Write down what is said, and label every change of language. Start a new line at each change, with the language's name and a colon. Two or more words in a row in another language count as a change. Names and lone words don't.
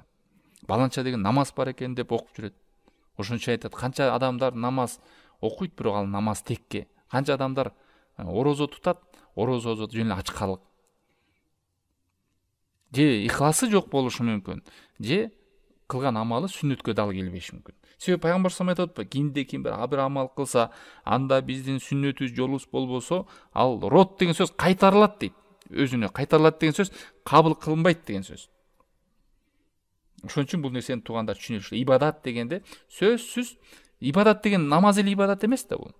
Kyrgyz: Баланча деген намаз бар экен деп окуп жүрөт. Ошон үчүн айтат, канча адамдар намаз окуйт, бирок ал намаз текке. Канча адамдар орозо тутат, орозо жөн эле ачкалык. Же ихласы жок болушу мүмкүн, же кылган амалы сүннөткө дал келбеши мүмкүн. Себеби пайгамбар
Arabic: صلى الله عليه وسلم
Kyrgyz: кимде ким бир амал кылса, анда биздин сүннөтүбүз, жолубуз болбосо, ал рот деген сөз кайтарылат дейт. Өзүнө кайтарылат деген сөз кабыл кылынбайт деген сөз. Ошон үчүн бул нерсени туугандар түшүнүшү. Ибадат дегенде сөзсүз, ибадат деген намаз эле ибадат эмес да бул.